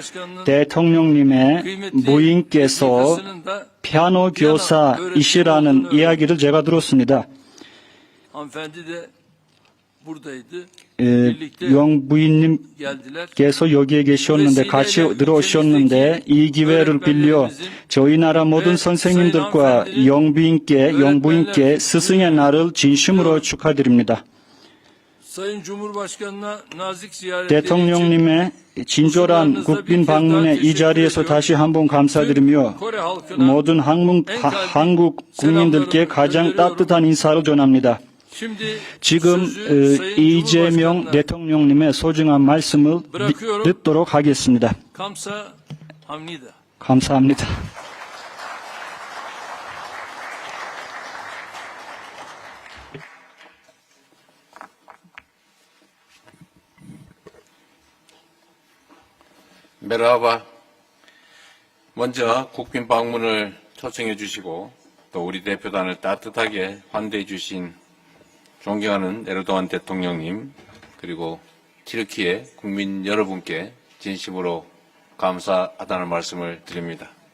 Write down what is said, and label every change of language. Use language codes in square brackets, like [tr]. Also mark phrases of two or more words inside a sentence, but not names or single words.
[ko] 대통령님의 부인께서 피아노 교사이시라는 이야기를 제가 들었습니다. [tr] buradaydı. [ko] 용 부인님 [tr] Geldiler. [ko] 께서 여기에 계셨는데 같이 들어오셨는데 이 기회를 빌려 저희 나라 모든 선생님들과 영부인께 스승의 날을 진심으로 축하드립니다. [tr] Sayın Cumhurbaşkanı'na nazik ziyaretleri için [ko] 대통령님의 진솔한 국빈 방문에 이 자리에서 다시 한번 감사드리며 [tr] Kore halkına [ko] 모든 한국 국민들께 가장 따뜻한 인사를 전합니다. [tr] şimdi [ko] 지금 [tr] sözü Sayın [ko] 이재명 [tr] Cumhurbaşkanı'na [ko] 대통령님의 소중한 말씀을 듣도록 하겠습니다. 감사합니다. 감사합니다. 메라바, 먼저 국빈 방문을 초청해 주시고 또 우리 대표단을 따뜻하게 환대해 주신 존경하는 에르도안 대통령님 그리고 튀르키예 국민 여러분께 진심으로 감사하다는 말씀을 드립니다.